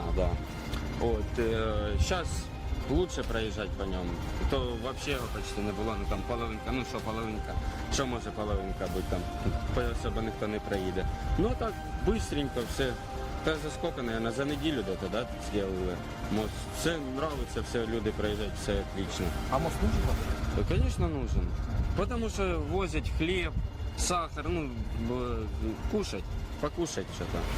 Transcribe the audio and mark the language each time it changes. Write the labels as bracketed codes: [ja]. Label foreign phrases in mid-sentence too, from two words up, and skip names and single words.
[uk] Да. Зараз лучше проїжджати по ньому. То взагалі його почти не було, ну там половинка, ну що половинка, що може половинка бути там, особо ніхто не проїде. Ну так, швидко все. [ru] Та за сколько, наверное, за неделю где-то, да, сделали мост. Все нравится, все люди проезжают, все отлично. А мост нужен? Да, конечно, нужен. Потому что возят хлеб, сахар, ну, кушать, покушать что-то.